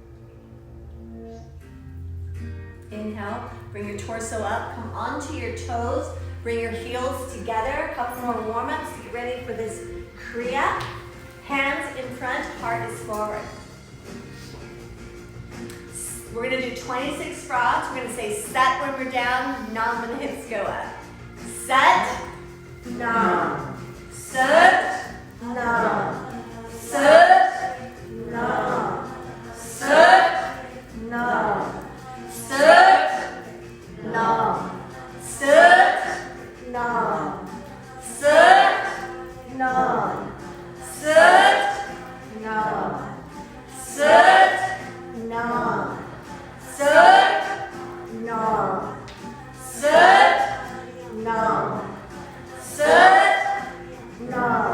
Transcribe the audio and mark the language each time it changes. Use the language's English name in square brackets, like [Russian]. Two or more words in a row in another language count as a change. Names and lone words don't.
[English] Inhale, bring your torso up, come onto your toes, bring your heels together, a couple more warm-ups to get ready for this Kriya. Hands in front, heart is forward. We're gonna do 26 frogs. We're gonna say set when we're down, nam when the hips go up. [Punjabi] ਸਤਿ ਨਾਮ ਸਤਿ ਨਾਮ. ਸਤਿ ਨਾਮ ਸਤਿ ਨਾਮ. ਸਤਿ ਨਾਮ ਸਤਿ ਨਾਮ. Set, ਨਾਮ ਸਤਿ ਨਾਮ. ਸਤਿ ਨਾਮ ਸਤਿ ਨਾਮ. ਸਤਿ ਨਾਮ ਸਤਿ ਨਾਮ.